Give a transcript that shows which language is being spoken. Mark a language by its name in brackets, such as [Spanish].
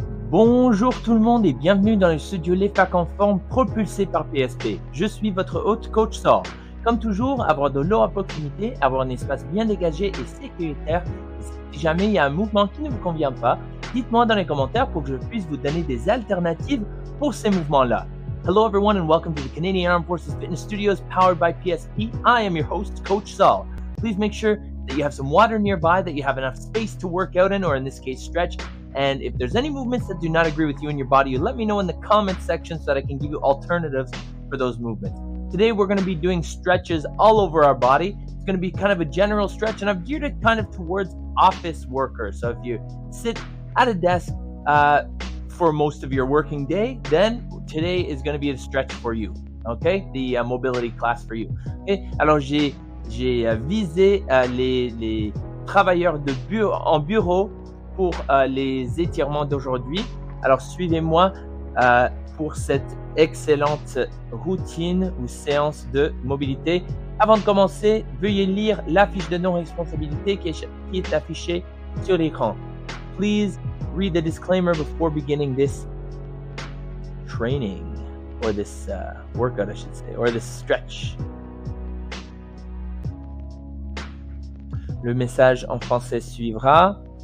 [French] Bonjour tout le monde et bienvenue dans le studio Les Facs en forme propulsé par PSP. Je suis votre hôte Coach Saul. Comme toujours, avoir de l'eau à proximité, avoir un espace bien dégagé et sécuritaire. Si jamais il y a un mouvement qui ne vous convient pas, dites-moi dans les commentaires pour que je puisse vous donner des alternatives pour ces mouvements-là. [English] Hello everyone and welcome to the Canadian Armed Forces Fitness Studios powered by PSP. I am your host, Coach Saul. Please make sure that you have some water nearby, that you have enough space to work out in, or in this case, stretch. And if there's any movements that do not agree with you in your body, you let me know in the comment section so that I can give you alternatives for those movements. Today, we're going to be doing stretches all over our body. It's going to be kind of a general stretch, and I've geared it kind of towards office workers. So if you sit at a desk for most of your working day, then today is going to be a stretch for you. Okay? The mobility class for you. Okay? [French] Alors, j'ai visé les travailleurs en bureau pour les étirements d'aujourd'hui. Alors, suivez-moi pour cette excellente routine ou séance de mobilité. Avant de commencer, veuillez lire la fiche de non-responsabilité qui est affichée sur l'écran. [English] Please read the disclaimer before beginning this training, or this workout, I should say, or this stretch. [French] Le message en français suivra.